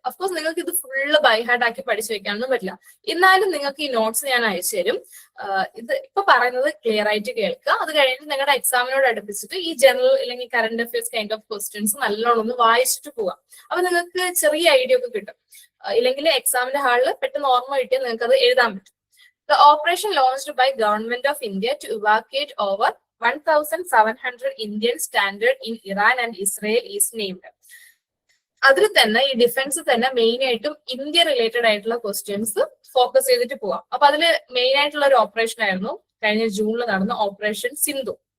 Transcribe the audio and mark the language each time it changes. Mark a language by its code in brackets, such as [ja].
[ml] Of course നിങ്ങൾക്ക് ഇത് full by heart ആക്കി പഠിച്ചു വെക്കാനൊന്നും പറ്റില്ല. എന്നാലും നിങ്ങൾക്ക് ഈ നോട്ട്സ് ഞാൻ അയച്ചു തരും. ഇത് ഇപ്പൊ പറയുന്നത് ക്ലിയർ ആയിട്ട് കേൾക്കുക. അത് കഴിഞ്ഞിട്ട് നിങ്ങളുടെ എക്സാമിനോട് അടുപ്പിച്ചിട്ട് ഈ ജനറൽ അല്ലെങ്കിൽ current affairs kind of questions നല്ലോണം ഒന്ന് വായിച്ചിട്ട് പോവാം. അപ്പൊ നിങ്ങൾക്ക് ചെറിയ ഐഡിയ ഒക്കെ കിട്ടും. ഇല്ലെങ്കിൽ എക്സാമിന്റെ ഹാളിൽ പെട്ടെന്ന് ഓർമ്മ കിട്ടിയാൽ നിങ്ങൾക്ക് അത് എഴുതാൻ പറ്റും. [en] The operation launched by Government of India to evacuate over 1,700 Indian stranded in Iran and Israel is named. [ml] അതിൽ തന്നെ ഈ ഡിഫൻസ് തന്നെ മെയിൻ ആയിട്ടും ഇന്ത്യ റിലേറ്റഡ് ആയിട്ടുള്ള ക്വസ്റ്റ്യൻസ് ഫോക്കസ് ചെയ്തിട്ട് പോവാം. അപ്പൊ അതിൽ മെയിൻ ആയിട്ടുള്ള ഒരു ഓപ്പറേഷൻ ആയിരുന്നു കഴിഞ്ഞ ജൂണിൽ നടന്ന ഓപ്പറേഷൻ സിന്ധു.